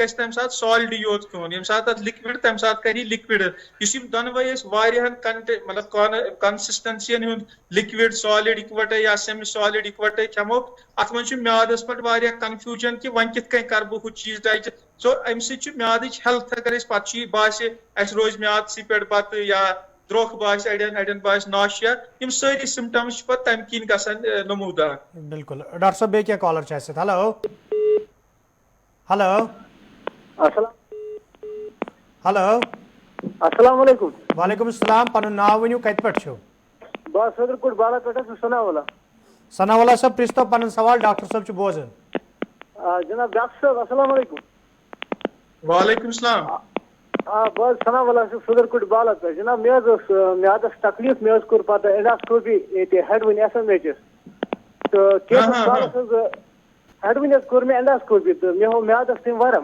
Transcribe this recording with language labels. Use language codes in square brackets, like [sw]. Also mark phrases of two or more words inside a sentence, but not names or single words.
[ks] گژھِ تمہِ ساتہٕ سالڈٕے یوت کھیوٚن ییٚمہِ ساتہٕ اتھ لِکوِڈ تمہِ ساتہٕ کرِ یہِ لِکوِڈ یُس یِم دۄنوے أسۍ واریاہن مطلب کنسسٹنسین ہُنٛد لِکوِڈ سالِڈ اِکوٹے یا [en] semi solid [ks] اِکوٹے کھٮ۪مو اتھ منٛز چھُ میادس پٮ۪ٹھ واریاہ کنفیوٗجن کہِ وۄنۍ کِتھ کٔنۍ کرٕ بہٕ ہُہ چیٖز ڈایجسٹ سو امہِ سۭتۍ چھُ میادٕچ ہیلتھ اگر أسۍ پتہٕ چھُ یہِ باسہِ اسہِ روزِ میادسٕے پٮ۪ٹھ پتہٕ یا درٛوٚکھ باسہِ اڑٮ۪ن باسہِ ناشیا یِم سٲری سِمٹمز چھِ پتہٕ تمہِ کِنۍ گژھان نموٗدار. بالکل ڈاکٹر صٲب بیٚیہِ کیٛاہ کالر چھِ اسہِ سۭتۍ. ہیلو السلام علیکم. وعلیکم السلام پنُن ناو ؤنِو کتہِ پٮ۪ٹھ چھِو. بہٕ صدر کوٹ بالا پٮ۪ٹھ حظ چھُس ثناء اللہ. ثناء اللہ صٲب پرٛژھتو پنُن سوال ڈاکٹر صٲب چھُ بوزان. جناب ڈاکٹر صاحب السلام علیکم. وعلیکم السلام. بہٕ حظ سنا ولا صدر کوٹ بالا پہ جناب مےٚ حظ اوس میادس تکلیف مےٚ حظ کوٚر پتہٕ اینڈاسکوپی ییٚتہِ ہیڈوٕنۍ ایس ایم ایچس تہٕ کینٛژھس کالس حظ ہیڈوٕنۍ حظ کوٚر مےٚ اینڈاسکوپی تہٕ مےٚ ہوو میادس تٔمۍ ورم.